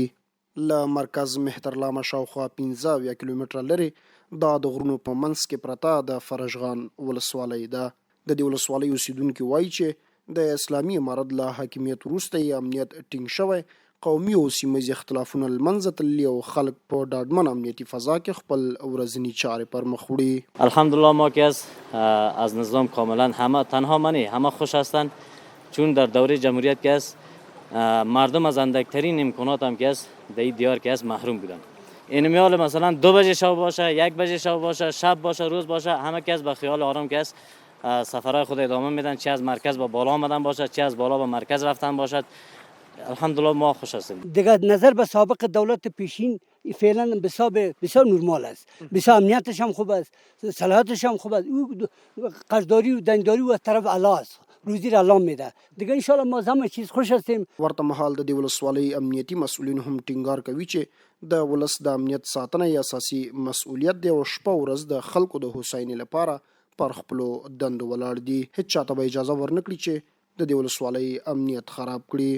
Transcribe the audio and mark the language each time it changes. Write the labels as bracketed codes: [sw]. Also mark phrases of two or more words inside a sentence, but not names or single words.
[ps] له مرکز مهترلامه شاوخوا 15 کیلومتره لرې دا د غرونو په منځ کې پرته د فرجغان ولسوالۍ ده. د دې ولسوالۍ اوسیدونکي وایي چې د اسلامي امارت له حاکمیت وروسته یې امنیت ټینګ شوی، قومي او سیمه‌ییز اختلافونه له منځه تللي او خلک په ډاډمن امنیتي فضا کې خپل ورځني چارې پر مخ وړي. [fa] الحمدلله ما که از نظام کاملا همه تنها منی همه خوش هستند، چون در دوره جمهوریت که است مردم از اندکترین امکانات هم که است در این دیار که است محروم بودن. این میال مثلا 2 بجه شب باشه، 1 بجه شب باشه، شب باشه، روز باشه، همه که است به خیال آرام که است سفرهای خود ادامه میدن، چه از مرکز به بالا آمدن باشد، چه از بالا به مرکز رفتن باشد. الحمدلله ما خوش هستیم. دیگه نظر به سابق دولت پیشین فعلا بسیار نرمال است، بسیار امنیتش هم خوب است، صلاحیتش هم خوب است، قرضداری و دنگداری و از طرف الله است، روزی را الله میده. دیگه [ar] ان شاء الله [fa] ما همه چیز خوش هستیم. [ps] ورته مهال د دې ولسوالۍ امنیتي مسؤلین هم ټینګار کوي چې د ولس د امنیت ساتنه یې اساسي مسؤلیت دی او شپه ورځ د خلکو د هوساینې لپاره پر خپلو دندو ولاړ دي. هیڅ چاته به اجازه ورنکړي چې د دې ولسوالۍ امنیت خراب کړي.